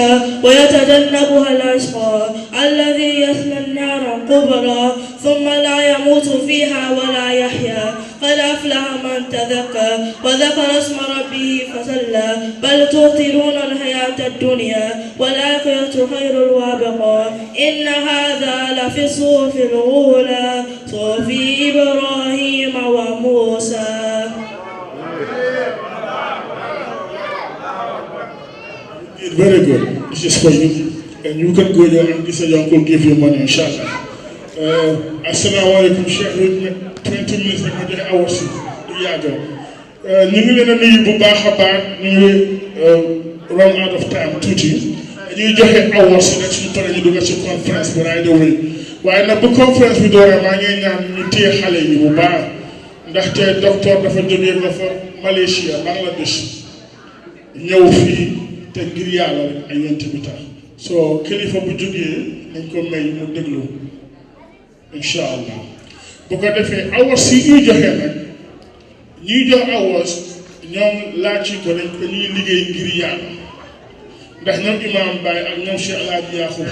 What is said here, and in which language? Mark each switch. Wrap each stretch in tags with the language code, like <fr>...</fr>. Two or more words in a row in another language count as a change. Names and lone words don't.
<ar>ويتجنبها الأشقى الذي يصلى النار الكبرى ثم لا يموت فيها ولا يحيا قد أفلح من تذكر وذكر اسم ربه فصلى بل تؤثرون الحياة الدنيا والآخرة خير وأبقى إن هذا لفي الصحف الأولى صحف إبراهيم وموسى.</ar> <en>Very good. This is for you. And you can go there and this uncle give you money, inshallah.</en> <ar>السلام عليكم، شيخ.</ar> <wo>20 minutes rek ma joxe awards yi yàgg. Ñu ngi leen a nuyu bu baax a baax, ñu ngi</wo> <en>run out of time</en> <wo>tuuti. Ñuy joxe awards yi rek suñu paree ñu dugg ci conférence bi</wo> <en>right away.</en> <wo>Waaye nag bu conférence bi dooree maa ngi ñaan ñu téye xale yi bu baax ndaxte docteur dafa jógee ba fa Malaysia, Bangladesh ñëw fii te ngir yàlla rek ay yent bi tax. So kilifa bu jógee nañ ko may mu déglu</wo> <ar>إن شاء الله</ar> <wo>bu ko defee awards yi ñuy joxe nag ñuy jox awards ñoom laaj ko dañ ko ñuy liggéey ngir yàlla ndax ñoom imam Baye ak ñoom Cheikh El Hadj Yacoub</wo>